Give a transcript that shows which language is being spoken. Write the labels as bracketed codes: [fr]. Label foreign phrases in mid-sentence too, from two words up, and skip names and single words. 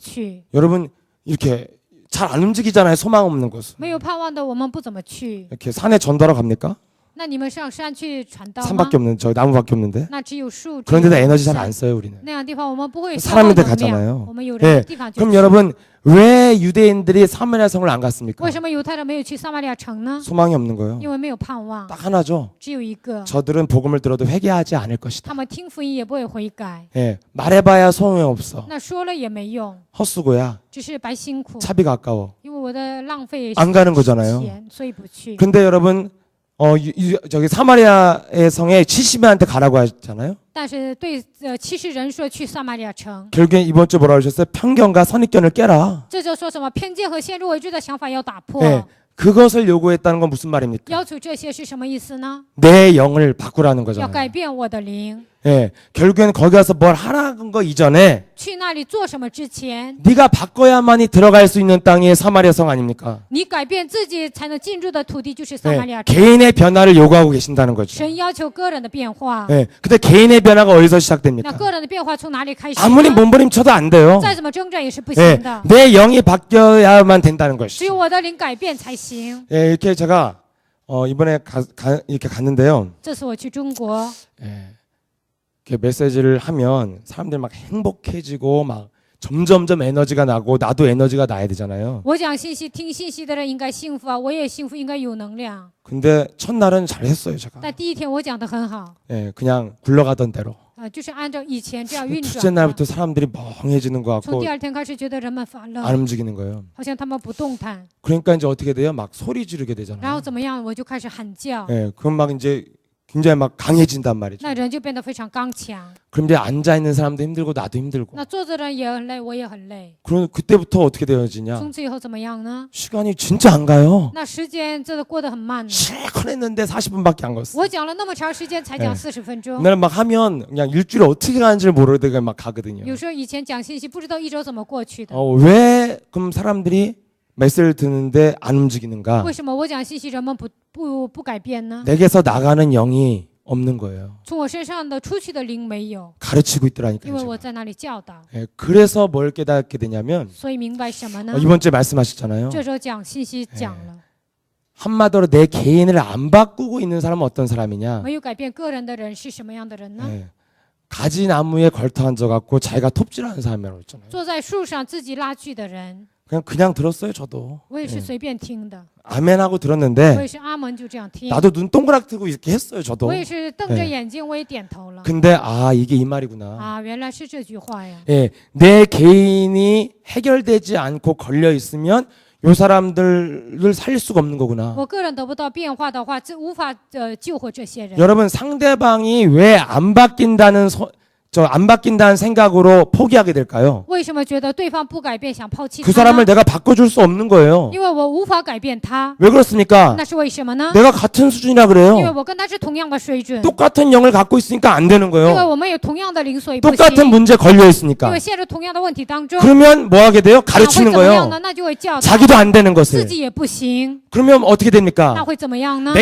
[zh] 没盼望的地方，邻居家也不去。 [ko] 여러분 이렇게 잘 안 움직이잖아요. 소망 없는 곳은. [zh] 没有盼望的，我们不怎么去。 [ko] 이렇게 산에 전도하러 갑니까? [zh] 那你们上山去传道吗？ [ko] 산밖에 없는 저 나무밖에 없는데. [zh] 那只有树，只 [ko] 그런 [zh] 有 [ko] 데다 에너지 잘 [zh] 山 [ko] 안 써요 우리는. [zh] 那样地方我们不会消耗 [ko] 사람인데 [zh] 能量 [ko] 가잖아요. [zh] 我们有人 [ko] 예. [zh] 的地方就 [ko] 그럼 [zh] 去。 [ko] 여러분 왜 유대인들이 사마리아 성을 안 갔습니까? [zh] 为什么犹太人没有去撒玛利亚城呢？ [ko] 소망이 없는 거예요. [zh] 因为没有盼望， [ko] 딱 하나죠. [zh] 只有一个。 [ko] 저들은 복음을 들어도 회개하지 않을 것이다. [zh] 他们听福音也不会悔改， [ko] 예. 말해봐야 소용없어. [zh] 那说了也没用， [ko] 헛수고야. [zh] 只是白辛苦。 [ko] 차비가 아까워. [zh] 因为我的浪费 [ko] 안 가는 거잖아요. [zh] 钱，所以不去。 [ko] 근데 여러분 저기 사마리아의 성에 70명한테 가라고 하잖아요. [zh] 但是对70人说去撒玛利亚城， [ko] 결국엔 이번 주 뭐라고 하셨어요? 편견과 선입견을 깨라. [zh] 这就说什么偏见和先入为主的想法要打破。 [ko] 예. 그것을 요구했다는 건 무슨 말입니까? [zh] 要求这些是什么意思呢？ [ko] 내 영을 바꾸라는 [zh] 要 [ko] 거잖아요. [zh] 改变我的灵。 [ko] 예. 결국에는 거기 가서 뭘 하라는 거 이전에 [zh] 去那里做什么之前， [ko] 네가 바꿔야만이 들어갈 수 있는 땅이 사마리아 성 아닙니까? [zh] 你改变自己才能进入的土地就是撒玛利 [ko] 예. [zh] 亚城。 [ko] 개인의 변화를 요구하고 계신다는 거죠. [zh] 神要求个人的变化， [ko] 예. 근데 개인의 변화가 어디서 [zh] 那 [ko] 시작됩니까? [zh] 个人的变化从哪里开始 [ko] 아무리 [zh] 呢？ [ko] 몸부림쳐도 안 돼요. [zh] 再怎么挣扎也是不 [ko] 예. [zh] 行的， [ko] 내 영이 바뀌어야만 된다는 [zh] 只 [ko] 것이죠. [zh] 有我的灵改变才行。 [ko] 예, 이렇게 제가 이번에 이렇게 갔는데요. [zh] 这次我去中国， [ko] 예, 이렇게 메시지를 하면 사람들이 막 행복해지고 막 점점점 에너지가 나고 나도 에너지가 나야 되잖아요. [zh] 我讲信息，听信息的人应该幸福啊，我也幸福，应该有能量。 [ko] 근데 첫날은 잘했어요, 제가. [zh] 但第一天我讲的很好， [ko] 예, 그냥 굴러가던 대로. [zh] 就是按照以前这样运 [ko] 둘째 [zh] 转的。 [ko] 날부터 사람들이 멍해지는 것 [zh] 从 [ko] 같고 [zh] 第二天开始，觉得人们烦 [ko] 안 [zh] 了， [ko] 움직이는 거예요. [zh] 好像他们不动弹， [ko] 그러니까 이제 어떻게 돼요? 막 소리 지르게 [zh] 然后 [ko] 되잖아요. [zh] 怎么样，我就开始喊叫， [ko] 예, 그럼 막 이제 굉장히 막 강해진단 말이죠. [zh] 那人就变得非常刚强。 [ko] 그럼 이제 앉아 있는 사람도 힘들고 나도 힘들고. [zh] 那坐着人也很累，我也很累。 [ko] 그럼 그때부터 어떻게 되어지냐? [zh] 从此以后怎么样呢？ [ko] 시간이 진짜 안 가요. [zh] 那时间真的过得很慢呢。 [ko] 실컷 했는데 40분밖에 안 갔어. [zh] 我讲了那么长时间，才讲哎 40分钟。 [ko] 옛날에 막 하면 그냥 일주일 어떻게 가는지를 모르다가 막 가거든요. [zh] 有时候以前讲信息，不知道一周怎么过去的。 [ko] 왜 그럼 사람들이 메시지를 듣는데 안 움직이는가? [zh] 为什么我讲信息，人们不改变呢？ [ko] 내게서 나가는 영이 없는 거예요. [zh] 从我身上的出去的灵没有， [ko] 가르치고 [zh] 因 [ko] 있더라니까요. [zh] 为我 [ko] 제가. [zh] 在那里教导， [ko] 예, 그래서 뭘 깨닫게 되냐면 [zh] 所以明白什么呢？ [ko] 이번 주에 말씀하셨잖아요. [zh] 这周讲信息讲了， [ko] 한마디로 내 개인을 안 바꾸고 있는 사람은 어떤 사람이냐? [zh] 没有改变个人的人是什么样的人呢？ [ko] 예, 가지 나무에 걸터 앉아갖고 자기가 톱질하는 사람이라고 했잖아요. [zh] 坐在树上自己拉锯的人， [ko] 그냥 들었어요, 저도. [zh] 我也是随便听的， [ko] 아멘하고 [zh] 我 [ko] 들었는데 [zh] 也是阿门就这样听， [ko] 나도 눈 동그랗게 뜨고 이렇게 했어요, 저도. [zh] 我也是瞪着哎眼睛，我也点头了。 [ko] 근데 이게 이 말이구나. [zh] 啊，原来是这句话呀！ [ko] 예, 내 개인이 해결되지 않고 걸려 있으면 요 사람들을 살릴 수가 없는 거구나. [zh] 我个人得不到变化的话，这无法救活这些人。 [ko] 여러분 상대방이 왜 안 바뀐다는 안 바뀐다는 생각으로 포기하게 될까요? [zh] 为什么觉得对方不改变，想抛弃 [ko] 그 [zh] 他 [ko] 사람을 [zh] 呢？ [ko] 내가 바꿔줄 수 없는 거예요. [zh] 因为我无法改变他， [ko] 왜 그렇습니까? [zh] 那是为什么呢？ [ko] 내가 같은 수준이라 [zh] 因为 [ko] 그래요. [zh] 我跟他是同样的水准， [ko] 똑같은 영을 갖고 있으니까 안 되는 [zh] 因为 [ko] 거예요. [zh] 我们有同样的灵，所以不 [ko] 똑같은 [zh] 行。 [ko] 문제 걸려 [zh] 因 [ko] 있으니까. [zh] 为陷入同样的问题当中， [ko] 그러면 뭐 하게 돼요? [zh] 那会 [ko] 가르치는 [zh] 怎么样 [ko] 거예요. [zh] 呢？那就会教导， [ko] 자기도 안 되는 [zh] 自 [ko] 것을. [zh] 己也不行， [ko] 그러면 어떻게 [zh] 那 [ko] 됩니까? [zh] 会怎么样呢？